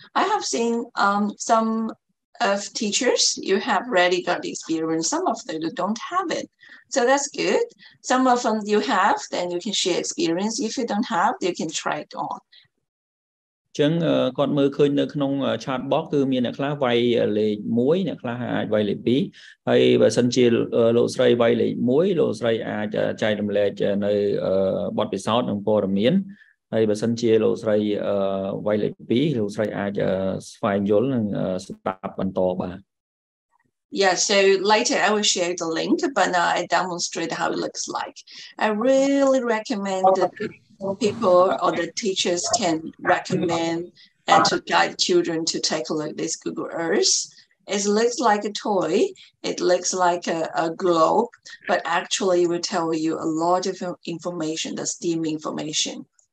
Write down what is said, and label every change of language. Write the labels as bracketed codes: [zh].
[en] I have seen some of teachers you have already got the experience. Some of them don't have it. So that's good. Some of them you have, then you can share experience. If you don't have, you can try it on. [km] ចឹងគាត់មើលឃើញនៅក្នុង chat box គឺមានអ្នកខ្លះវាយលេខ1អ្នកខ្លះអាចវាយលេខ2ហើយបើសិនជាលោកស្រីវាយលេខ1លោកស្រីអាចចែករំលែកនៅបទពិសោធន៍និងព័ត៌មានហើយបើសិនជាលោកស្រីវាយលេខ2លោកស្រីអាចស្វែងយល់និងស្ដាប់បន្តបាទ [en] Yeah, so later I will share the link, but now I demonstrate how it looks like. I really recommend that people or the teachers can recommend and to guide children to take a look at this Google Earth. It looks like a toy, it looks like a globe, but actually it will tell you a lot of information, the STEAM information.